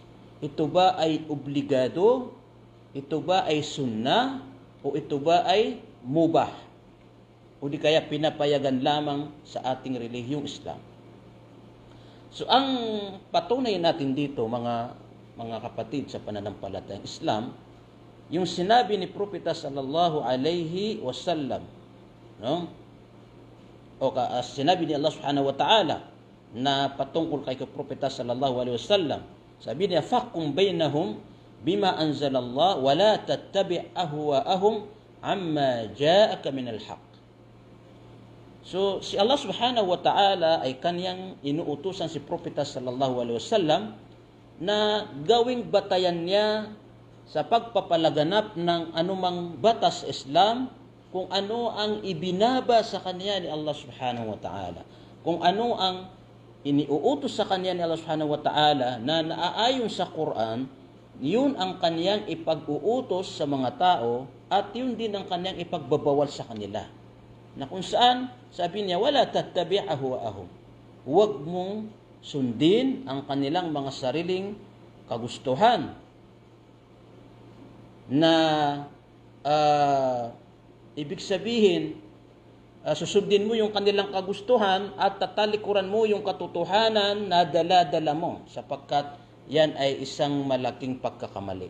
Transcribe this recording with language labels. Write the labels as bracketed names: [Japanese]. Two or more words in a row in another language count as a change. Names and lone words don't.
[Filipino] Ito ba ay obligado? Ito ba ay sunnah? O ito ba ay mubah? o di kaya pinapayagan lamang sa ating relihiyong Islam. So ang patunay natin dito mga kapatid sa pananampalatayang Islam, yung sinabi ni Propeta [Arabic] صلى الله عليه وسلم, [Filipino] no? O sinabi ni Allah [Arabic] سبحانه وتعالى [Filipino] na patungkol kay Propeta [Arabic] صلى الله عليه وسلم, [Filipino] sabi niya, [Arabic] "فاحكم بينهم بما أنزل الله ولا تتبع أهواءهم عما جاءك من الحق." [Filipino] So si Allah [Arabic] سبحانه وتعالى [Filipino] ay kanyang inuutusan si Propeta [Arabic] صلى الله عليه وسلم [Filipino] na gawing batayan niya sa pagpapalaganap ng anumang batas Islam, kung ano ang ibinaba sa kanya ni Allah [Arabic] سبحانه وتعالى, [Filipino] kung ano ang iniuutos sa kanya ni Allah [Arabic] سبحانه وتعالى [Filipino] na naaayon sa Quran, yun ang kanyang ipag-uutos sa mga tao at yun din ang kanyang ipagbabawal sa kanila. Na kung saan, sabi niya, [Arabic] ولا تتبع أهواءهم. [Filipino] Huwag mong sundin ang kanilang mga sariling kagustuhan na ibig sabihin, susundin mo yung kanilang kagustuhan at tatalikuran mo yung katotohanan na dala-dala mo, sapagkat yan ay isang malaking pagkakamali.